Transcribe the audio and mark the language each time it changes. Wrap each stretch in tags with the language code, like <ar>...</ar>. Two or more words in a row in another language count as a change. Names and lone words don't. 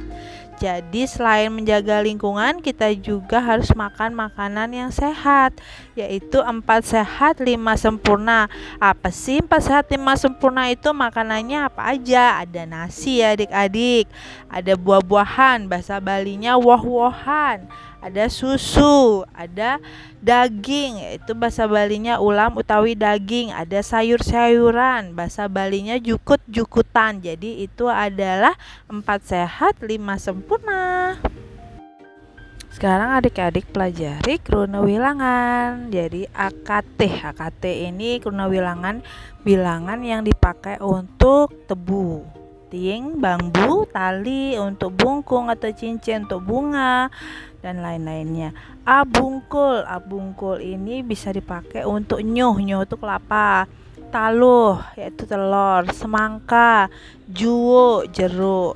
<id>Jadi selain menjaga lingkungan, kita juga harus makan makanan yang sehat, yaitu 4 sehat 5 sempurna. Apa sih 4 sehat 5 sempurna itu? Makanannya apa aja? Ada nasi ya adik-adik, ada buah-buahan, bahasa Balinya woh-wohan, ada susu, ada daging, yaitu bahasa Balinya</id> <ban>ulam utawi daging,</ban> <id>ada sayur-sayuran, bahasa Balinya jukut-jukutan. Jadi itu adalah 4 sehat 5 sempurna. Sekarang adik-adik pelajari</id> <ban>kruna wilangan.</ban> <id>Jadi AKT ini</id> <ban>kruna wilangan,</ban> <id>bilangan yang dipakai untuk tebu, ting, bambu, tali untuk bungkung atau cincin untuk bunga dan lain-lainnya. Abungkul ini bisa dipakai untuk nyuh itu kelapa. Taluh yaitu telur. Semangka, juwo, jeruk.</id>